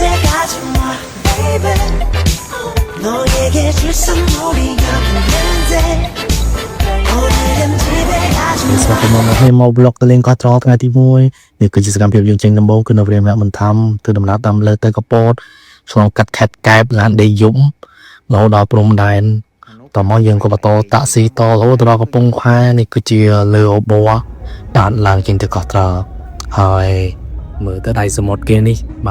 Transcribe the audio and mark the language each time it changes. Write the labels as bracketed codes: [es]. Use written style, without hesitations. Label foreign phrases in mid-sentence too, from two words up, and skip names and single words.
[ko] 하지 마 baby 너에게 줄 선물이 여기 있는데 오늘은 집에 가지 마 [km] ស្វាគមន៍មកគ្នាមក blog ទៅលេងកោះត្រថ្ងៃទី1នេះគឺជាសកម្មភាពយើងចេញដំបូងគឺនៅព្រាមអ្នកមិនធ្វើធ្វើដំណើរតាមលើទៅកពតឆ្លងកាត់ខេត្តកែបឡានដេយំរហូតដល់ព្រំដែនតមកយើងក៏បន្តតា ក់ស៊ីតរហូតដល់កំពង់ផែនេះគឺជាលើអូប័រដានឡើងចេញទៅកោះត្រហើយមើលទៅដៃសមុទ្រគេនេះបាទ